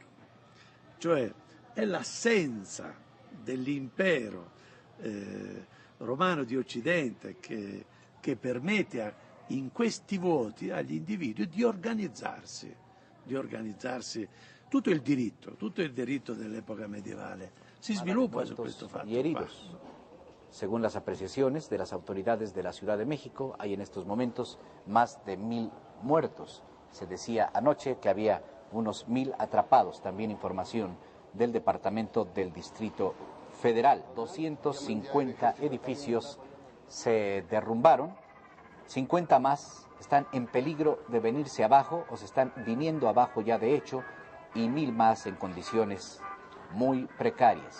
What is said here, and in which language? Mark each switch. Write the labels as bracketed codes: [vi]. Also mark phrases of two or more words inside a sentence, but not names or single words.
[it] Cioè è l'assenza dell'impero romano di Occidente che permette in questi vuoti agli individui di organizzarsi. Tutto il diritto dell'epoca medievale si sviluppa su questo fatto. [es] Y heridos. Según las apreciaciones de las autoridades de la Ciudad de México, hay en estos momentos más de 1000 muertos. Se decía anoche que había unos 1000 atrapados. También información del Departamento del Distrito Federal. 250 edificios se derrumbaron, 50 más están en peligro de venirse abajo o se están viniendo abajo ya de hecho, y 1000 más en condiciones muy precarias.